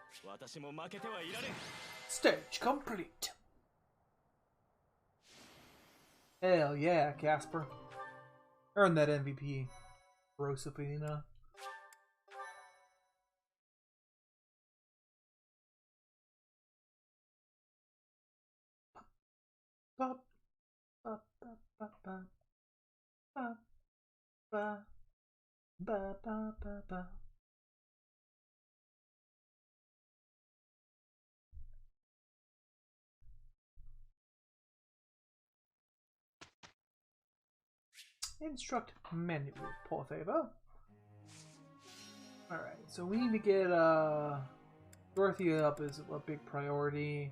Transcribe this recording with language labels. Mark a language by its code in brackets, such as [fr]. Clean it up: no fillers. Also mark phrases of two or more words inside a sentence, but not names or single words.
[en] Stage complete. Hell yeah, Casper. Earn that MVP, Rosafina. Ba, ba, ba, ba, ba, ba, ba, ba, ba, ba, ba. Instruct menu, [es] por favor. [en] Alright, so we need to get Dorothea up is a big priority.